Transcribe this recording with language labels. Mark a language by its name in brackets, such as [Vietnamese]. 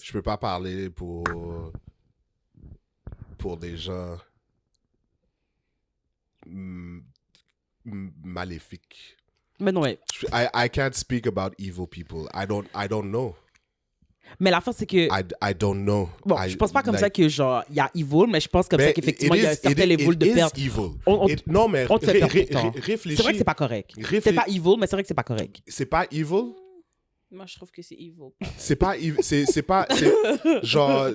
[French] Je peux pas parler pour des gens maléfiques. Mais non, ouais. [English] I can't speak about evil people. I don't know. [French] Mais la fin, c'est que... [English] I don't know. [French] Bon, je pense pas comme ça que genre, il y a evil, mais je pense comme ça qu'effectivement, il y a un certain level de perte. Non, mais on te fait perdre ton temps. réfléchis. C'est vrai que c'est pas correct. C'est pas evil, mais c'est vrai que c'est pas correct. C'est pas evil. Moi, je trouve que c'est evil. C'est pas evil. C'est pas. Genre.